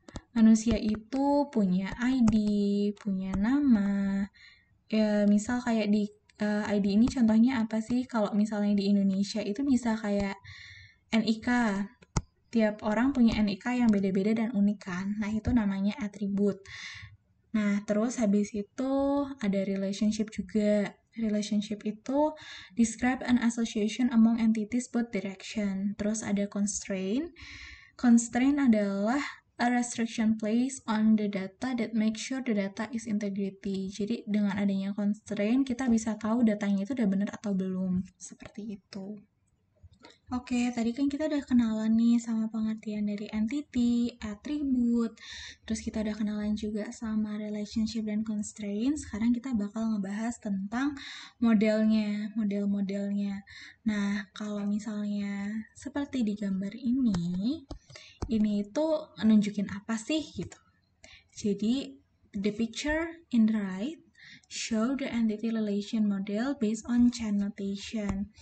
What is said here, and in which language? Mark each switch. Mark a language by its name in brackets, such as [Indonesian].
[Indonesian] Manusia itu punya ID, punya nama. Ya, misal kayak di ID ini contohnya apa sih? Kalau misalnya di Indonesia itu bisa kayak NIK. Tiap orang punya NIK yang beda-beda dan unik kan. Nah, itu namanya atribut. Nah, terus habis itu ada relationship juga. [English] Relationship itu describe an association among entities both direction. [Indonesian] Terus ada constraint. Constraint adalah [English] a restriction placed on the data that make sure the data is integrity. [Indonesian] Jadi dengan adanya constraint kita bisa tahu datanya itu udah benar atau belum. Seperti itu. Oke, tadi kan kita udah kenalan nih sama pengertian dari entity, atribut, terus kita udah kenalan juga sama relationship dan constraint. Sekarang kita bakal ngebahas tentang model-modelnya. Nah, kalau misalnya seperti di gambar ini itu nunjukin apa sih gitu. [English] Jadi, the picture in the right show the entity relation model based on chain notation.